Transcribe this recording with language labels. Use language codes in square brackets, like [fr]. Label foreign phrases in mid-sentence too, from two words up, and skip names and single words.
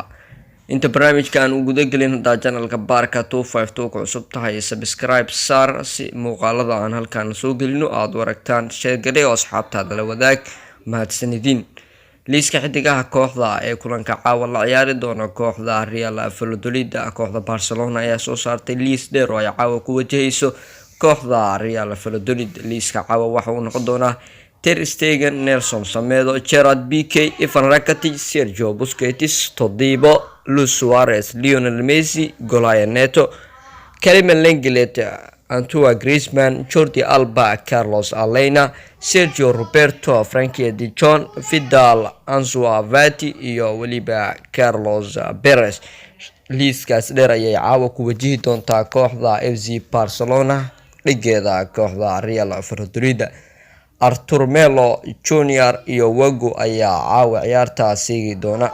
[so] Inta barnaamijkan uu guda gelin hadaa channelka Baarka 252 ku cusub tahay subscribe saar si muuqaalada aan halkan soo gelino aad u aragtaan, share gareey oo asxaabtaada la wadaag. Mahadsanidin. liiska xidigaha kooxda ee kulanka caawa la ciyaari doona kooxda Real Valladolid. Kooxda Barcelona ayaa soo saartay liis dheer oo ay caawa ku wajahayso kooxda Real Valladolid. liiska caawa waxa uu noqon doonaa Ter Stegen, Nelson Semedo, Gerard Piqué, Ivan Rakitic, Sergio Busquets, Todibo, Luis Suarez, Lionel Messi, Golaya Neto, Karim Lenglet, Antoine Griezmann, Jordi Alba, Carlos Alena, Sergio Roberto, Frankie de Jong, Vidal, Ansu Fati iyo waliba Carlos Perez. liiskaas dheer ayay caawa ku wajihi doontaa kooxda FC Barcelona dhigeeda kooxda Real Valladolid. Artur Melo Junior iyo Wago ayaa caawa ciyaarta siigi doona.